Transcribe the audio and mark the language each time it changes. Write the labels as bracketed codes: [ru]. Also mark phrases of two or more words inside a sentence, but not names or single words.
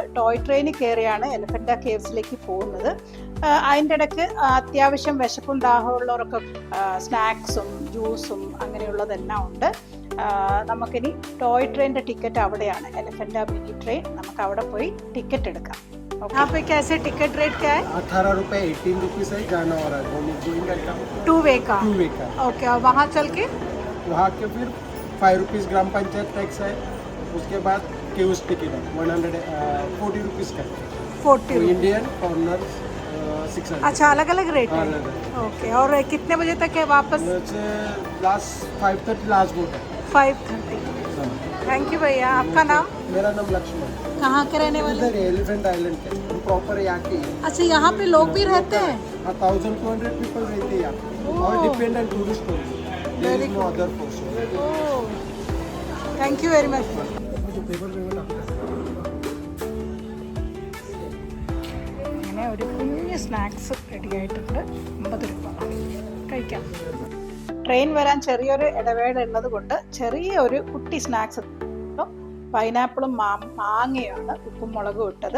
[ml] ടോയ് ട്രെയിനിൽ കയറിയാണ് എലിഫൻ്റ കേവ്സിലേക്ക് പോകുന്നത്. അതിൻ്റെ ഇടയ്ക്ക് അത്യാവശ്യം വിശപ്പും ദാഹമുള്ളവരൊക്കെ സ്നാക്സും ജ്യൂസും അങ്ങനെയുള്ളതെല്ലാം ഉണ്ട്. നമുക്കിനി ടോയ് ട്രെയിനിൻ്റെ ടിക്കറ്റ് അവിടെയാണ്, എലിഫൻ്റ മിനി ട്രെയിൻ. നമുക്ക് അവിടെ പോയി टिकट എടുക്കാം. [hi] यहाँ पे कैसे टिकट रेट क्या है? 18 रुपये 18 रुपीज़ है जाना हो रहा है [en] two way [hi] का। ओके, और वहाँ चल के वहाँ के फिर 5 रुपीज़ ग्राम पंचायत टैक्स है, उसके बाद [en] caves ticket [hi] है 140 रुपीज़ का 40 [en] Indian foreigner 600। [hi] अच्छा, अलग अलग रेट है। ओके, और कितने बजे तक है वापस? [en] last 5:30 last boat है [hi] 5:30। [en] thank you [hi] भैया। आपका नाम? मेरा नाम लक्ष्मण। कहाँ के रहने वाले? इधर एलिफेंट आइलैंड के, हम प्रॉपर यहाँ के हैं। अच्छा, यहाँ पे लोग भी रहते हैं? 1200 पीपल रहते हैं यहाँ, और [en] dependent tourist [hi] वेरी [en] no other force. thank you very much. [ml] ഇങ്ങനെ ഒരു കുഞ്ഞ് സ്നാക്സ് റെഡി ആയിട്ടുണ്ട്. 50 രൂപ കഴിക്കാം. ട്രെയിൻ വരാൻ ചെറിയൊരു ഇടവേള ഉള്ളത് കൊണ്ട് ചെറിയൊരു കുട്ടി സ്നാക്സ്. പൈനാപ്പിളും മാങ്ങയാണ് ഉപ്പും മുളകും ഇട്ടത്.